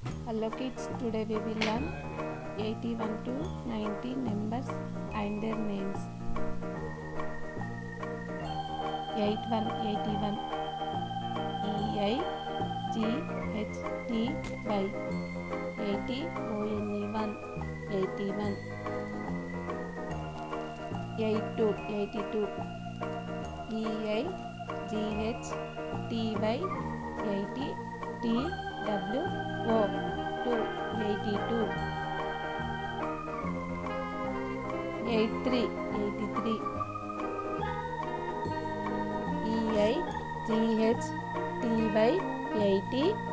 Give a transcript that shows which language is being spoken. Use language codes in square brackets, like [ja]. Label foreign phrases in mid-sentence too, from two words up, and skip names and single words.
[en] Hello kids, today we will learn 81 to 90 numbers and their names. 81 E-I-G-H-T-Y 80 O-N-E-1 81 82 E-I-G-H-T-Y 80 T-W-O 2 82 83 E-I-G-H-T-Y 80